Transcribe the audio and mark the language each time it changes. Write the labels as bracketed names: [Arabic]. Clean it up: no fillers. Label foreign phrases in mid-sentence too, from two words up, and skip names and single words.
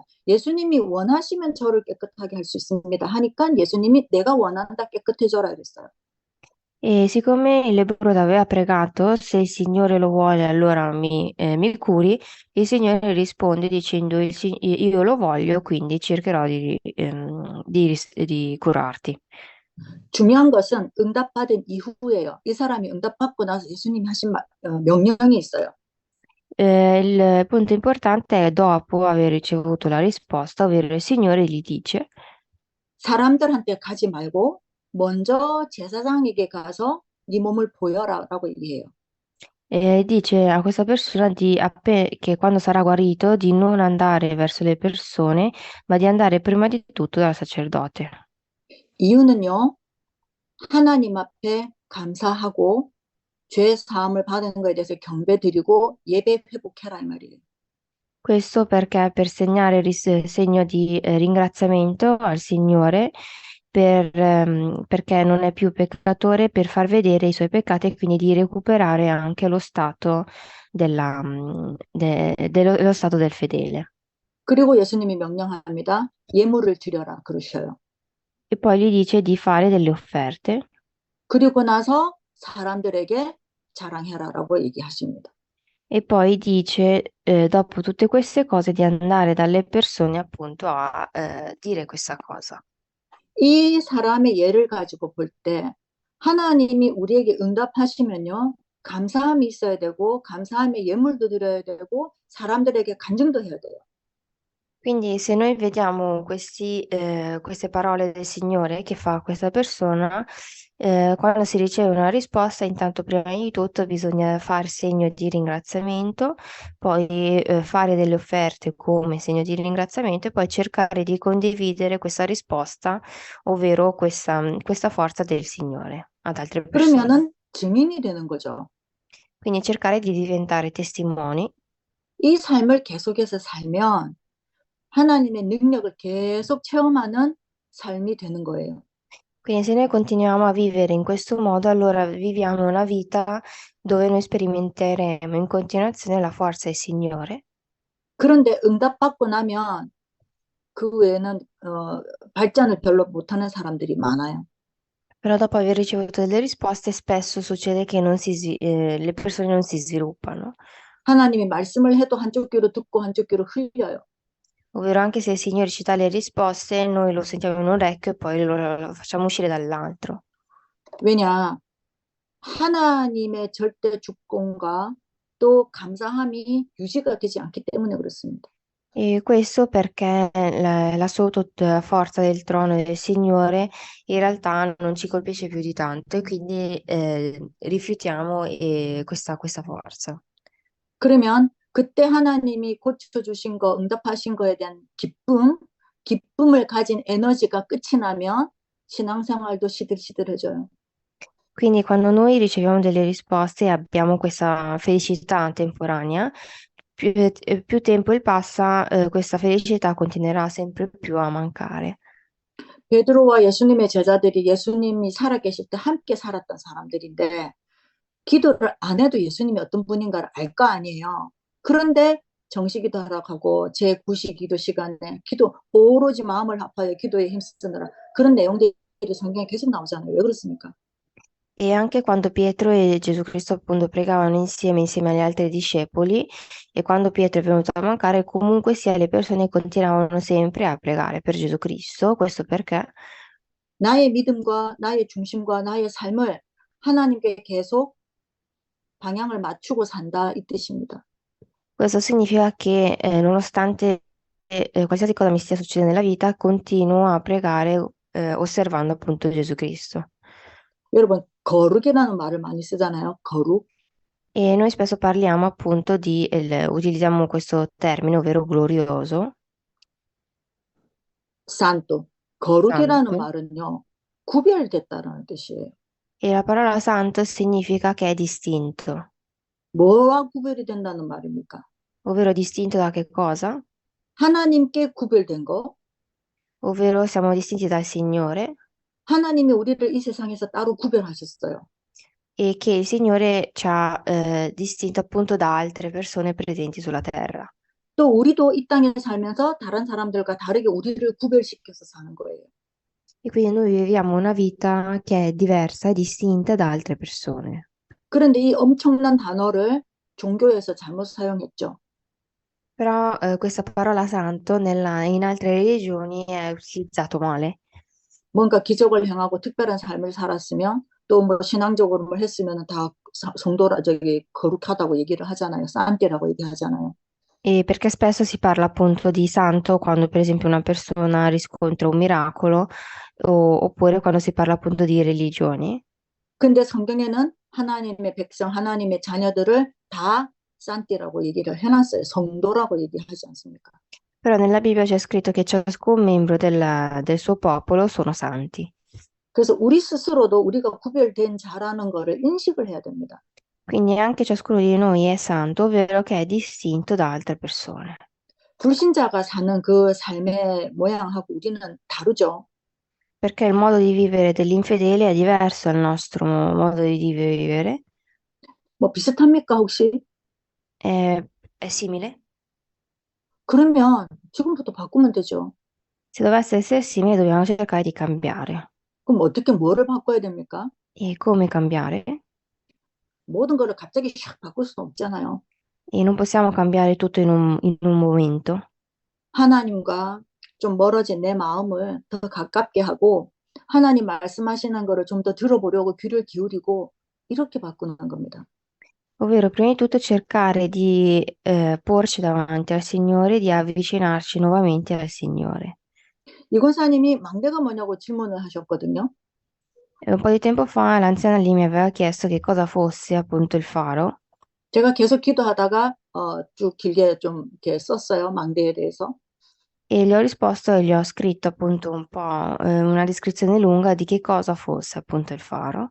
[Korean] 예수님이 원하시면 저를 깨끗하게 할 수 있습니다. 하니까 예수님이 내가 원한다 깨끗해져라 이랬어요. [Italian] E siccome il lebbroso aveva pregato, se il Signore lo vuole, allora mi curi, il Signore risponde dicendo io lo voglio, quindi cercherò di curarti. [Korean] 중요한 것은 응답받은 이후예요. 이 사람이 응답받고 나서 예수님이 하신 명령이 있어요. [Italian] Il punto importante è dopo aver ricevuto la risposta, ovvero il Signore gli dice, [Korean] 사람들한테 가지 말고 먼저 제사장에게 가서 네 몸을 보여라라고 얘기해요. [Italian] e dice a questa persona che quando sarà guarito di non andare verso le persone, ma di andare prima di tutto dal sacerdote. [Korean] 이유는요, 하나님 앞에 감사하고 죄 사함을 받은 것에 대해서 경배드리고 예배 회복해라 이 말이에요. [Italian] Questo per segnare segno di ringraziamento al Signore perché non è più peccatore, per far vedere i suoi peccati e quindi di recuperare anche lo stato lo stato del fedele. [Korean] 그리고 예수님이 명령합니다. 예물을 드려라 그러셔요. [Italian] E poi gli dice di fare delle offerte [Korean] 그리고 나서 사람들에게 자랑해라라고 얘기하십니다. [Italian] e poi dice, dopo tutte queste cose, di andare dalle persone appunto a dire questa cosa. [Korean] 이 사람의 예를 가지고 볼 때 하나님이 우리에게 응답하시면요. 감사함이 있어야 되고 감사함의 예물도 드려야 되고 사람들에게 간증도 해야 돼요. [Italian] Quindi se noi vediamo queste parole del Signore che fa a questa persona, quando si riceve una risposta, intanto prima di tutto bisogna fare segno di ringraziamento, poi fare delle offerte come segno di ringraziamento e poi cercare di condividere questa risposta, ovvero questa forza del Signore ad altre persone. [Korean] 그러면은 증인이 되는 거죠. [Italian] Quindi cercare di diventare testimoni. [Korean] 이 삶을 계속해서 살면 하나님의 능력을 계속 체험하는 삶이 되는 거예요. [Italian] Quindi se noi continuiamo a vivere in questo modo, allora viviamo una vita dove noi sperimenteremo in continuazione la forza del Signore, [Korean] 그런데 응답받고 나면 그 외에는 발전을 별로 못하는 사람들이 많아요. [Italian] però dopo aver ricevuto delle risposte spesso succede che le persone non si sviluppano, [Korean] 하나님이 말씀을 해도 한쪽 귀로 듣고 한쪽 귀로 흘려요. [Italian] ovvero anche se il Signore ci dà le risposte, noi lo sentiamo in un orecchio e poi lo facciamo uscire dall'altro. [Korean] 왜냐? 하나님의 절대 주권과 또 감사함이 유지가 되지 않기 때문에 그렇습니다. [Italian] E questo perché l'assoluta forza del trono del Signore in realtà non ci colpisce più di tanto e quindi rifiutiamo questa forza. [Korean] 그러면 그때 하나님이 고쳐주신 거, 응답하신 거에 대한 기쁨을 가진 에너지가 끝이 나면 신앙생활도 시들시들해져요. [Italian] Quindi quando noi riceviamo delle risposte e abbiamo questa felicità temporanea, più tempo passa, questa felicità continuerà sempre più a mancare. [Korean] 베드로와 예수님의 제자들이 예수님이 살아계실 때 함께 살았던 사람들인데 기도를 안 해도 예수님이 어떤 분인가를 알 거 아니에요. 그런데 정시기도 하러 가고 제9시 기도 시간에 기도 오로지 마음을 합하여 기도에 힘쓰느라 그런 내용들이 성경에 계속 나오잖아요. 왜 그렇습니까? [Italian] E anche quando Pietro e Gesù Cristo appunto pregavano insieme agli altri discepoli, e quando Pietro è venuto a mancare, comunque sia le persone continuavano sempre a pregare per Gesù Cristo. Questo perché? [Korean] 나의 믿음과 나의 중심과 나의 삶을 하나님께 계속 방향을 맞추고 산다 이 뜻입니다. [Italian] Questo significa che nonostante qualsiasi cosa mi stia succedendo nella vita, continuo a pregare osservando appunto Gesù Cristo. [Korean] 여러분 거룩이라는 말을 많이 쓰잖아요. 거룩. [Italian] E noi spesso parliamo appunto utilizziamo questo termine, ovvero glorioso, [Korean] 산또. 거룩이라는 [Italian] santo, [Korean] 말은요. 구별됐다라는 뜻이에요. [Italian] e la parola santo significa che è distinto, [Korean] 뭐와 구별이 된다는 말입니까? [Italian] ovvero distinto da che cosa? [Korean] 하나님께 구별된 거. [Italian] Ovvero siamo distinti dal Signore [Korean] 하나님이 우리를 이 세상에서 따로 구별하셨어요. [Italian] e che il Signore ci ha distinto appunto da altre persone presenti sulla terra. [Korean] 또 우리도 이 땅에 살면서 다른 사람들과 다르게 우리를 구별시켜서 사는 거예요. [Italian] E quindi noi viviamo una vita che è diversa e distinta da altre persone. [Korean] 그런데 이 엄청난 단어를 종교에서 잘못 사용했죠. [Italian] Però questa parola santo in altre religioni è utilizzato male. [Korean] 뭔가 기적을 행하고 특별한 삶을 살았으면 또 뭐 신앙적으로 뭘 했으면 다 성도라 저기 거룩하다고 얘기를 하잖아요. 산띠라고 얘기하잖아요. [Italian] E perché spesso si parla appunto di santo quando per esempio una persona riscontra un miracolo oppure quando si parla appunto di religioni. [Korean] 근데 성경에는 하나님의 백성, 하나님의 자녀들을 다 산띠라고 얘기를 해놨어요. 성도라고 얘기하지 않습니까? [Italian] Però nella Bibbia c'è scritto che ciascun membro del suo popolo sono santi. [Korean] 그래서 우리 스스로도 우리가 구별된 자라는 거를 인식을 해야 됩니다. [Italian] Quindi anche ciascuno di noi è santo, ovvero che è distinto da altre persone. [Korean] 불신자가 사는 그 삶의 모양하고 우리는 다르죠. [Italian] Perché il modo di vivere dell'infedele è diverso dal nostro modo di vivere. [Korean] 뭐 비슷합니까, 혹시? [Italian] È simile? [Korean] 그러면 지금부터 바꾸면 되죠. [Italian] Se dovesse essere simile, dobbiamo cercare di cambiare. [Korean] 그럼 어떻게 뭐를 바꿔야 됩니까? [Italian] E come cambiare? [Korean] 모든 거를 갑자기 샥 바꿀 수는 없잖아요. [Italian] E non possiamo cambiare tutto in un momento. [Korean] 하나님과 좀 멀어진 내 마음을 더 가깝게 하고 하나님 말씀하시는 거를 좀 더 들어보려고 귀를 기울이고 이렇게 바꾸는 겁니다. [Italian] Ovvero, prima di tutto cercare di porci davanti al Signore, di avvicinarci nuovamente al Signore. [Korean] 이 권사님이 망대가 뭐냐고 질문을 하셨거든요. [Italian] E un po' di tempo fa l'anziana lì mi aveva chiesto che cosa fosse appunto il faro [Korean] 제가 계속 기도하다가 쭉 길게 좀 이렇게 썼어요. 망대에 대해서. [Italian] e gli ho risposto e gli ho scritto appunto un po' una descrizione lunga di che cosa fosse appunto il faro.